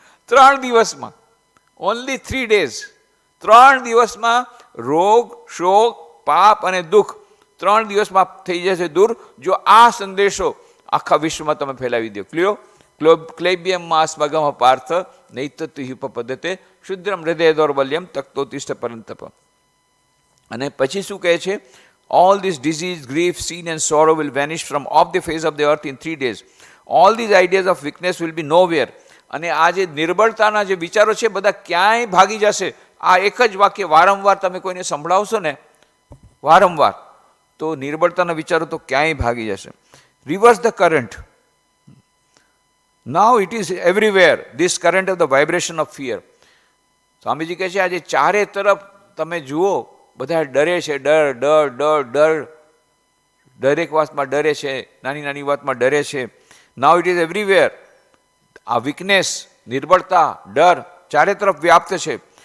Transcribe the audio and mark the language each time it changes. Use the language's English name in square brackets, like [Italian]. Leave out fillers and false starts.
[Gujarati] 3 દિવસમાં, [English] Only 3 days. [Gujarati] 3 દિવસમાં રોગ, શોક, પાપ અને દુઃખ 3 દિવસમાં થઈ જશે દૂર, જો આ સંદેશો આખા વિશ્વમાં તમે ફેલાવી દો. [Sanskrit] ક્લૈબ્યમ માસ મગમ પાર્થ નૈતત્યુપપદ્ધતે ક્ષુદ્રમ હૃદય દૌર્બલ્યમ તક્તોતિષ્ઠ પરંતપ. [Gujarati] અને પછી શું કહે છે? [English] All this disease, grief, sin and sorrow will vanish from off the face of the earth in 3 days. All these ideas of weakness will be nowhere. [Gujarati] અને આ જે નિર્બળતાના જે વિચારો છે બધા ક્યાંય ભાગી જશે. આ એક જ વાક્ય વારંવાર તમે કોઈને સંભળાવશો ને, વારંવાર, તો નિર્બળતાના વિચારો તો ક્યાંય ભાગી જશે. [English] Reverse the current. Now it is everywhere, this current of the vibration of fear. [Gujarati] Swamiji કહે છે આજે ચારે તરફ તમે જુઓ બધા ડરે છે, ડર ડર ડર ડર, દરેક વાતમાં ડરે છે, નાની નાની વાતમાં ડરે છે. [English] Now it is everywhere. [Gujarati] આ વીકનેસ, નિર્બળતા, ડર ચારે તરફ વ્યાપ્ત છે.